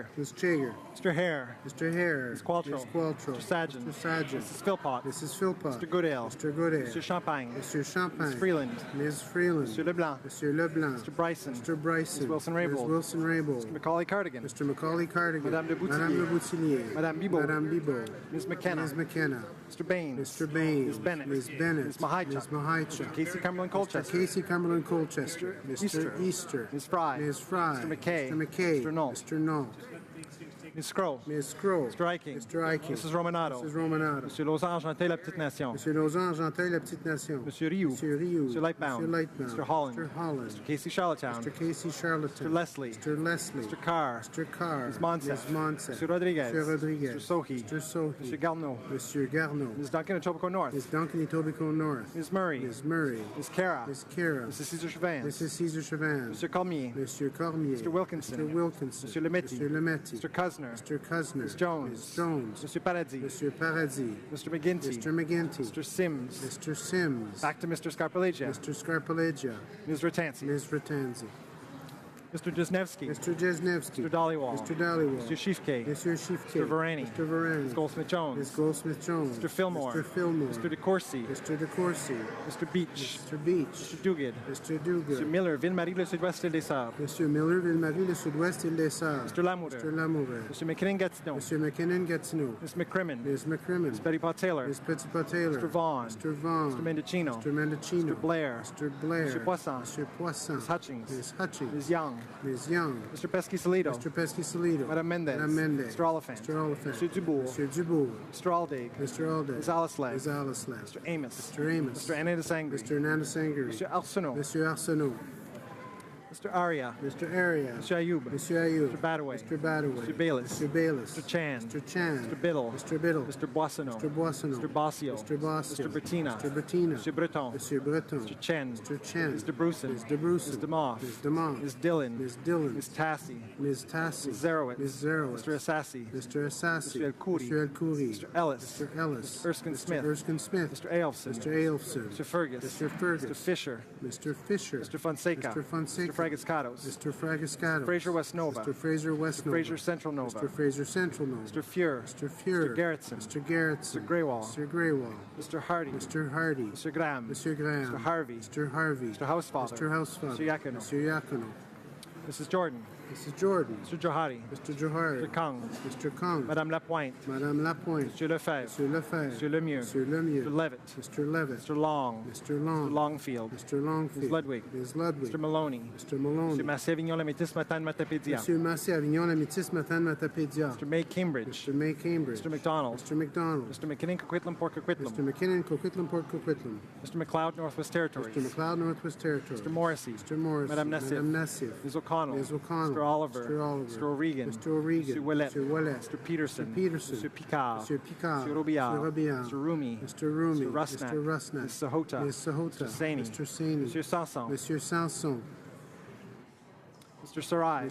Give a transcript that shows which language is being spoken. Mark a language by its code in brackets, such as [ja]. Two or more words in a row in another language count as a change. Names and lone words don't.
[en] Ms. Chager. Mr. Hare. Mr. Hare. Ms. Qualtrough. Ms. Qualtrough. Mr. Sajjan. Mr. Sajjan. Mrs. Philpott. Mrs. Philpott. Mr. Goodale. Mr. Goodale. Mr. Champagne. Mr. Champagne. Ms. Freeland. Ms. Freeland. Mr. Leblanc. Mr. Leblanc. Mr. Bryson. Mr. Bryson. Ms. Wilson-Raybould. Ms. Wilson-Raybould. Mr. Macaulay Cardigan. Mr. Macaulay Cardigan. Madame de Boutillier. Madame de Boutillier. Madame Bibeau. Madame Bibeau. Ms. McKenna. Ms. McKenna. Mr. Baines. Mr. Baines. Ms. Bennett. Ms. Bennett. Ms. Mahicha. Ms. Mahicha. Mr. Casey Cumberland Colchester. Mr. Casey Cumberland Colchester. Easter. Mr. Easter. Ms. Fry. Ms. Fry. Mr. McKay. Mr. McKay. Mr. Knoll. Mr. Knoll. Ms. Scroll. Ms. Scroll. Mr. Eiking. Mr. Eiking. Mrs. Romanato. Mrs. Romanato. Monsieur Lausanne, Genteuil, La Petite Nation. Monsieur Lausanne, Genteuil, La Petite Nation. Monsieur Rioux. Monsieur Rioux. Monsieur Lightbound. Monsieur Lightbound. Mr. Holland. Mr. Holland. Mr. Casey Charlottetown. Mr. Casey Charlottetown. Mr. Leslie. Mr. Leslie. Mr. Carr. Mr. Carr. Ms. Monsef. Ms. Monsef. Mr. Rodriguez. Mr. Rodriguez. Mr. Sohi. Mr. Sohi. Mr. Garneau. Monsieur Garneau. Ms. Duncan, Etobicoke North. Ms. Duncan, Etobicoke North. Ms. Murray. Ms. Murray. Ms. Cara. Ms. Cara. Mrs. Cesar Chauvin. Mrs. Cesar Chauvin. Mr. Cormier. Monsieur Cormier. Mr. Wilkinson. Mr. Wilkinson. Monsieur Lemetti. Mr. Lemetti. Mr. Cuzner. Mr. Cuzner. Ms. Jones. Ms. Jones. Monsieur Paradis. Monsieur Paradis. Mr. McGinty. Mr. McGinty. Mr. Sims. Mr. Sims. Back to Mr. Scarpaleggia. Mr. Scarpaleggia. Ms. Ratansi. Ms. Ratanzi. Mr. Jesnevsky. Mr. Jesnevsky. Mr. Dollywall. Mr. Dollywall. Mr. Shifke. Mr. Shifke. Mr. Varani. Mr. Varani. Ms. Goldsmith-Jones. Ms. Goldsmith-Jones. Mr. Fillmore. Mr. Fillmore. Mr. DeCourcy. Mr. DeCourcy. Mr. Beach. Mr. Beach. Mr. Duguid. Mr. Duguid. Mr. Miller, Ville-Marie, le Sud-Ouest, Île des Sables. Monsieur Miller, Ville-Marie, le Sud-Ouest, Île des Sables. Mr. Lamoureux. Mr. Lamoureux. Mr. McKinnon-Gatineau. Monsieur McKinnon, Gatineau. Ms. McCrimmon. Ms. McCrimmon. Ms. Petitpas-Taylor. Ms. Petitpas-Taylor. Mr. Vaughn. Mr. Vaughn. Mr. Mendocino. Mr. Mendocino. Mr. Blair. Mr. Blair. Mr. Poisson. Mr. Poisson. Ms. Hutchings. Ms. Hutchings. Ms. Young. Ms. Young. Mr. Pesky-Salido. Mr. Pesky-Salido. Madame Mendez. Madame Mendez. Mr. Oliphant. Mr. Oliphant. Mr. Dubourg. Mr. Dubourg. Mr. Aldig. Mr. Aldig. Ms. Alisley. Ms. Alisley. Mr. Amos. Mr. Amos. Mr. Anandasangri. Mr. Nandasangri. Mr. Arsenault. Mr. Arsenault. Mr. Aria. Mr. Aria. Mr. Ayoub. Mr. Ayoub. Mr. Badaway. Mr. Badaway. Mr. Bayless. Mr. Bayless. Mr. Chan. Mr. Chan. Mr. Biddle. Mr. Biddle. Mr. Boissonneau. Mr. Boissonneau. Mr. Bossio. Mr. Bossio. Mr. Bettina. Mr. Bettina. Mr. Breton. Mr. Breton. Mr. Chen. Mr. Chen. Mr. Bruson. Mr. Bruson. Ms. DeMoff. Ms. DeMoff. Ms. Dillon. Ms. Dillon. Ms. Tassi. Ms. Tassi. Ms. Zerowitz. Ms. Zerowitz. Mr. Assassi. Mr. Assassi. Mr. El Khoury. Mr. El Khoury. Mr. Ellis. Mr. Ellis. Mr. Erskine Mr. Smith. Erskine Smith. Mr. Aelfson. Mr. Aelfson. Mr. Fergus. Mr. Fergus. Mr. Fisher. Mr. Fisher. Mr. Fonseca. Mr. Fonseca. Mr. Fragascatos. Mr. Fragascato. Mr. Fraser West Nova. Mr. Fraser West Mr. Nova. Fraser Central Nova. Mr. Fraser Central Nova. Mr. Fuhr. Mr. Fuhr. Mr. Gerritsen. Mr. Gerritsen. Mr. Greywall. Mr. Greywall. Mr. Hardy. Mr. Hardy. Mr. Graham. Mr. Graham. Mr. Harvey. Mr. Harvey. Mr. Housefather. Mr. Housefather. Mr. Yacono. Mr. Yacono. Mrs. Jordan. Mrs. Jordan. Mr. Johari. Mr. Johari. Mr. Kong. Mr. Kong. Madame Lapointe. Madame Lapointe. Monsieur Lefebvre. Monsieur Lefebvre. Monsieur Lemieux. Monsieur Lemieux. Mr. Levitt. Mr. Levitt. Mr. Long. Mr. Long. Mr. Longfield. Mr. Longfield. Ms. Ludwig. Ms. Ludwig. Mr. Maloney. Mr. Maloney. Monsieur Massé-Avignon, la métisse Matane Matapédia. Monsieur Massé-Avignon, la métisse Matane Matapédia. Mr. May Cambridge. Mr. May Cambridge. Mr. McDonald. Mr. McDonald. Mr. McKinnon, Coquitlam, Port Coquitlam. Mr. McKinnon, Coquitlam, Port Coquitlam. Mr. McLeod, Northwest Territories. Mr. McLeod, Northwest Territories. Mr. Morrissey. Mr. Morrissey. Madame Nassif. Madame Nassif. Ms. O'Connell. O'Connell. Ms. O'Connell. Mr. Oliver. Mr. Oliver. Mr. O'Regan. Mr. O'Regan. Mr. Ouellet. Mr. Ouellet. Mr. Peterson. Mr. Peterson. Mr. Picard. Mr. Picard. Mr. Robillard. Mr. Robillard. Mr. Rumi. Mr. Rumi. Mr. Rusnak. Mr. Rusnak. Ms. Sahota. Ms. Sahota. Mr. Saini. Mr. Saini. Monsieur Sanson. Monsieur Sanson. Mr. Sarai.